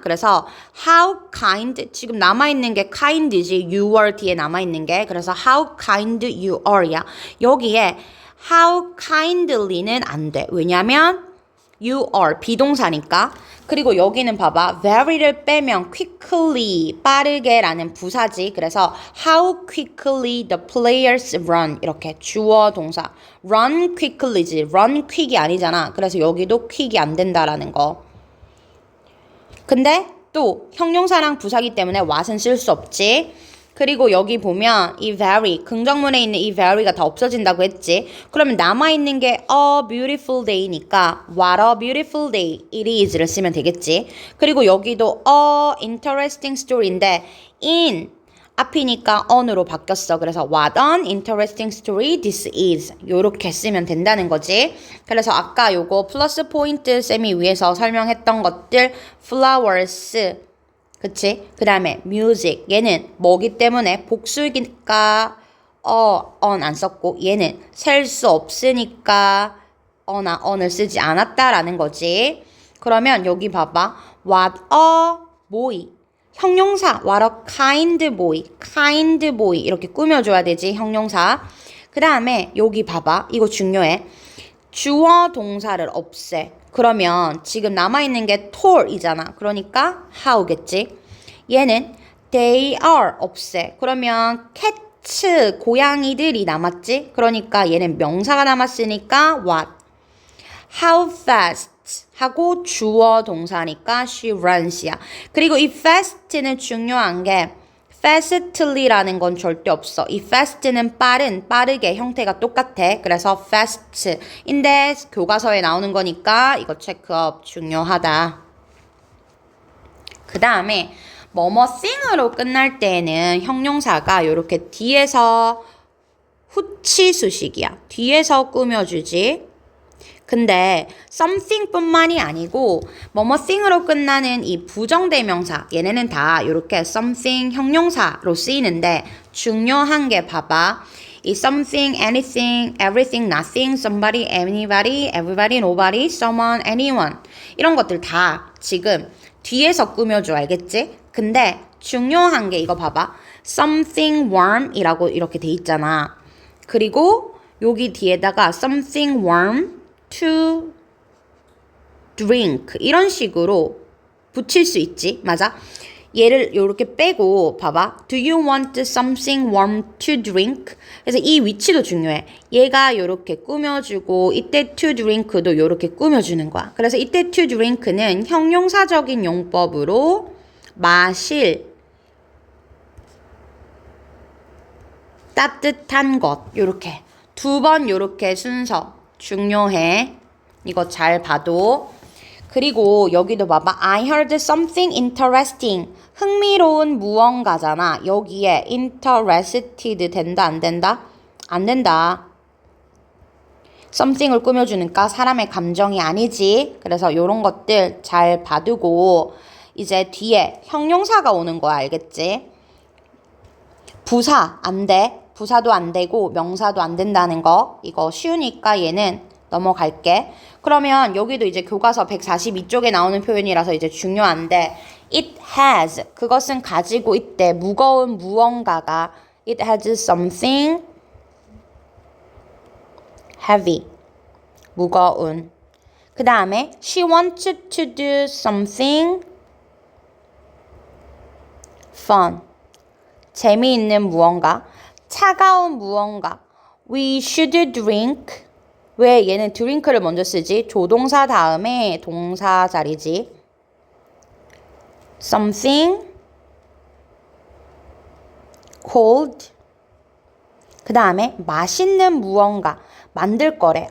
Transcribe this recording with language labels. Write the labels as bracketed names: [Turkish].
[English] 그래서 how kind [Korean] 지금 남아있는 게 [English] kind이지 you are [Korean] 뒤에 남아있는 게 그래서 [English] how kind you are야. [Korean] 여기에 [English] how kindly [Korean] 는 안 돼. 왜냐면 you are 비동사니까 그리고 여기는 봐봐. very를 빼면 quickly, 빠르게라는 부사지. 그래서 [English] how quickly the players run. [Korean] 이렇게 주어 동사. run quickly지. run quick이 아니잖아. 그래서 여기도 quick이 안 된다라는 거. 근데 또 형용사랑 부사기 때문에 what은 쓸 수 없지. 그리고 여기 보면 이 very, 긍정문에 있는 이 very가 다 없어진다고 했지. 그러면 남아있는 게 [English] a beautiful day니까 what a beautiful day it is를 [Korean] 쓰면 되겠지. 그리고 여기도 a interesting story인데 in 앞이니까 on으로 바뀌었어. [English] 그래서 what an interesting story this is [Korean] 요렇게 쓰면 된다는 거지. 그래서 아까 요거 플러스 포인트 쌤이 위에서 설명했던 것들 flowers 그치? 그 다음에 music 얘는 뭐기 때문에 복수이니까 on 안 썼고 얘는 셀 수 없으니까 어나 on을 쓰지 않았다라는 거지. 그러면 여기 봐봐. what a boy 형용사 [English] what a kind boy [Korean] 이렇게 꾸며줘야 되지 형용사. 그 다음에 여기 봐봐. 이거 중요해. 주어 동사를 없애. 그러면 지금 남아있는 게 tall이잖아. 그러니까 how겠지. 얘는 they are 없애. 그러면 cats 고양이들이 남았지. 그러니까 얘는 명사가 남았으니까 what. how fast 하고 주어 동사니까 [English] she runs [Korean] 야. 그리고 이 fast는 중요한 게 fastly라는 건 절대 없어. 이 fast는 빠르게 형태가 똑같아. 그래서 fast인데 교과서에 나오는 거니까 이거 체크업 중요하다. 그 다음에 뭐뭐thing으로 끝날 때에는 형용사가 이렇게 뒤에서 후치수식이야. 뒤에서 꾸며주지. 근데 something 뿐만이 아니고 뭐뭐thing으로 끝나는 이 부정대명사 얘네는 다 이렇게 something 형용사로 쓰이는데 중요한 게 봐봐. 이 something, anything, everything, nothing, somebody, anybody, everybody, nobody, someone, anyone 이런 것들 다 지금 뒤에서 꾸며줘 알겠지? 근데 중요한 게 이거 봐봐. something warm 이라고 이렇게 돼 있잖아. 그리고 여기 뒤에다가 [English] something warm to drink [Korean] 이런 식으로 붙일 수 있지. 맞아? 얘를 이렇게 빼고 봐봐. [English] Do you want something warm to drink? [Korean] 그래서 이 위치도 중요해. 얘가 이렇게 꾸며주고 이때 to drink도 이렇게 꾸며주는 거야. 그래서 이때 to drink는 형용사적인 용법으로 마실 따뜻한 것 이렇게 두 번 이렇게 순서 중요해. 이거 잘 봐도. 그리고 여기도 봐봐. [English] I heard something interesting. [Korean] 흥미로운 무언가잖아. 여기에 interested 된다 안 된다? 안 된다. something을 꾸며주니까 사람의 감정이 아니지. 그래서 이런 것들 잘 봐두고 이제 뒤에 형용사가 오는 거야. 알겠지? 부사 안 돼. 부사도 안 되고 명사도 안 된다는 거. 이거 쉬우니까 얘는 넘어갈게. 그러면 여기도 이제 교과서 142쪽에 나오는 표현이라서 이제 중요한데 it has 그것은 가지고 있대. 무거운 무언가가 [English] it has something heavy [Korean] 무거운. 그 다음에 [English] she wants to do something fun [Korean] 재미있는 무언가 차가운 무언가 [English] we should drink [Korean] 왜 얘는 drink를 먼저 쓰지? 조동사 다음에 동사 자리지. something cold 그 다음에 맛있는 무언가 만들 거래.